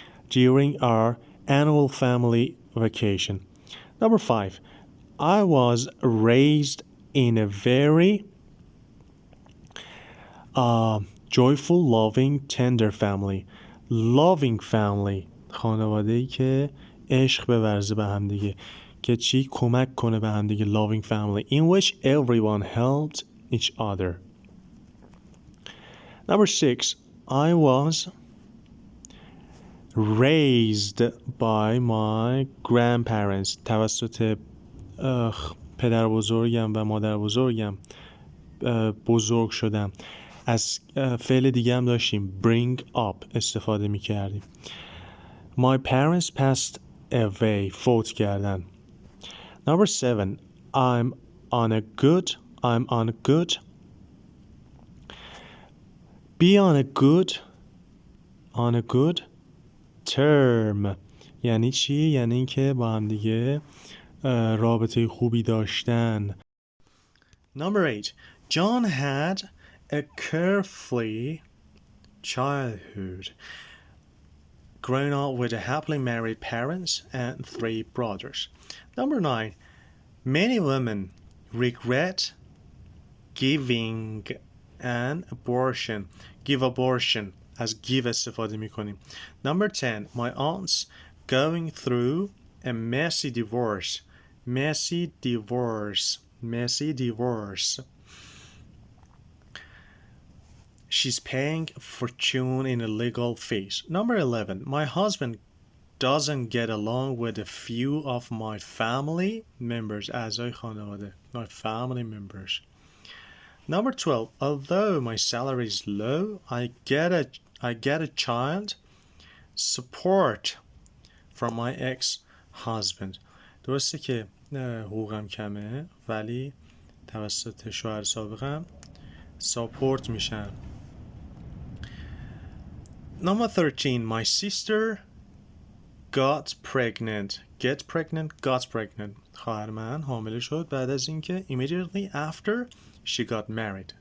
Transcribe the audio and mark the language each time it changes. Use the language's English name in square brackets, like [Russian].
[English] During our annual family vacation. Number 5, I was raised in a very joyful, loving, tender family. Loving family [Persian] خانواده‌ای که عشق بورزه به هم دیگه، که چی؟ کمک کنه به هم دیگه. [English] Loving family in which everyone helped each other. Number 6, I was raised by my grandparents. [Persian] توسط پدر بزرگم و مادر بزرگم بزرگ شدم. از فعل دیگه هم داشتیم bring up استفاده می کردیم. [English] My parents passed away. [Persian] فوت کردن. [English] Number 7, I'm on a good be on a good term. [Persian] یعنی چی؟ یعنی اینکه با هم دیگه رابطه خوبی داشتن. [English] Number 8, John had a carefree childhood, growing up with happily married parents and 3 brothers. Number 9, many women regret giving an abortion. Give abortion as give [Persian] استفاده میکنیم. [English] Number 10, my aunt's going through a messy divorce. Messy divorce. She's paying a fortune in legal fees. Number 11, my husband doesn't get along with a few of my family members. [Persian] اعضای خانواده. [English] My family members. Number 12, although my salary is low, I get a child support from my ex-husband. [Persian] درسته که حقوقم کمه ولی توسط شوهر سابقم ساپورت میشم. [English] Number 13, my sister got pregnant. Got pregnant. [Persian] خواهر من حامله شد بعد از اینکه [English] immediately after she got married.